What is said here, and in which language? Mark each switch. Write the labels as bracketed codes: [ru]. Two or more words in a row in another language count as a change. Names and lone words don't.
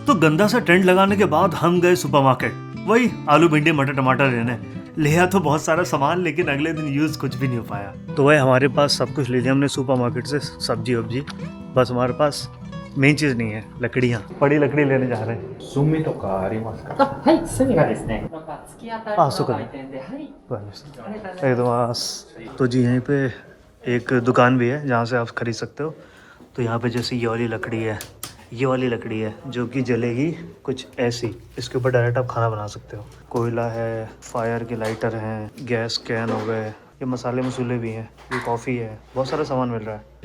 [hi] तो गंदा सा टेंट लगाने के बाद हम गए सुपरमार्केट, वही आलू भिंडी मटर टमाटर लेने। लिया तो बहुत सारा सामान, लेकिन अगले दिन यूज कुछ भी नहीं हो पाया। तो वही हमारे पास सब कुछ ले लिया हमने सुपरमार्केट से, सब्जी वब्जी, बस हमारे पास मेन चीज नहीं है, लकड़ियाँ। बड़ी लकड़ी लेने जा रहे हैं। [ja] 炭とかありますか？はい、隅がですね、突き当たりの売店で、はい。 [hi] तो जी यहीं पे एक दुकान भी है जहाँ से आप खरीद सकते हो। तो यहाँ पे जैसे ये वाली लकड़ी है, ये वाली लकड़ी है जो कि जलेगी कुछ ऐसी, इसके ऊपर डायरेक्ट आप खाना बना सकते हो। कोयला है, फायर के लाइटर हैं, [en] gas can [hi] हो गए, ये मसाले मसूले भी हैं, ये कॉफ़ी है, बहुत सारा सामान मिल रहा है।